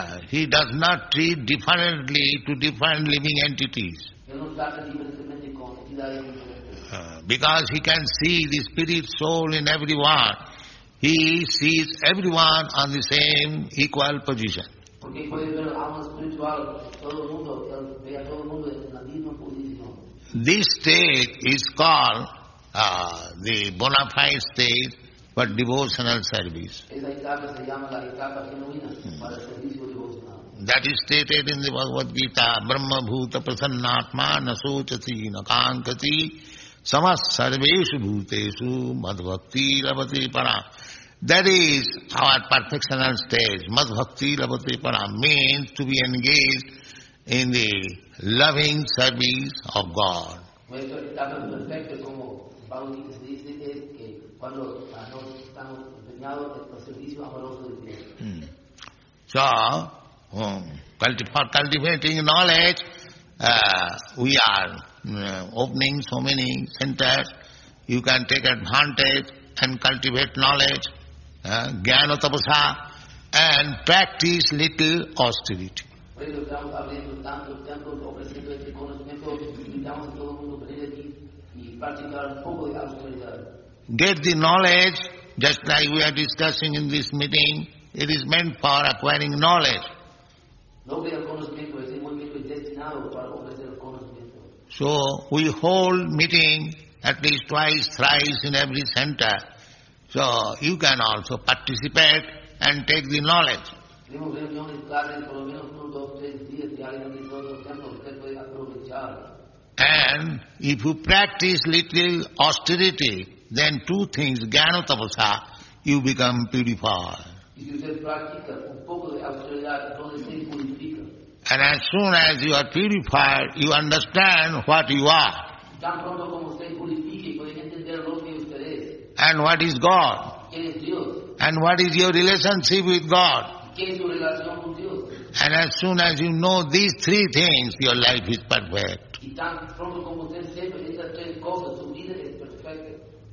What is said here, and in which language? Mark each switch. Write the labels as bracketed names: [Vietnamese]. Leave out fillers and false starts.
[English] He does not treat differently to different living entities. [Spanish] Él no trata diferentemente con entidades diferentes. [English] Because he can see the spirit soul in everyone. He sees everyone on the same equal position. [Spanish] Porque puede ver el alma espiritual, todo el mundo, él ve a todo el mundo en la misma posición. [English] This state is called the bona fide state for devotional service. [Spanish] Esa etapa se llama la etapa genuina para el servicio devocional. [English] That is stated in the Bhagavad-gītā, [Sanskrit] Brahma Bhuta Prasannatma nasochati nakankati samas sarveshu bhuteshu madbhakti labhati param. [English] That is our perfectional stage. [Sanskrit] Madbhakti labhati param [English] means to be engaged in the loving service of God. [Spanish] Nuestra etapa perfecta, como Bhagavad-gītā se dice, es que cuando nos estamos empeñados en el servicio amoroso de Dios. [English] So, for cultivating knowledge, we are opening so many centers. You can take advantage and cultivate knowledge, jnana tapasa, and practice little austerity. [Spanish] Por eso estamos abriendo tantos templos, ofreciendo este conocimiento, invitamos a todo el mundo a venir aquí y practicar un poco de austeridad. [English] Get the knowledge, just like we are discussing in this meeting, it is meant for acquiring knowledge. [Spanish] Logre el conocimiento, ese movimiento es destinado para ofrecer el conocimiento. [English] So we hold meeting at least twice, thrice in every center. So you can also participate and take the knowledge. [Spanish] Tenemos reuniones clases por lo menos 1, 2, 3 días diariamente en todos los templos, usted puede aprovechar. [English] And if you practice little austerity, then two things, jnana tapasa, you become purified. [Spanish] Y si usted practica un poco de austeridad, entonces se purifica. [English] And as soon as you are purified, you understand what you are. [Spanish] Tan pronto como usted purifique y puede entender lo que usted es. [English] And what is God. [Spanish] ¿Quién es Dios? [English] And what is your relationship with God. [Spanish] ¿Qué es su relación con Dios? [English] And as soon as you know these three things, your life is perfect. [Spanish] Y tan pronto como usted sepa estas tres cosas, su vida es perfecta.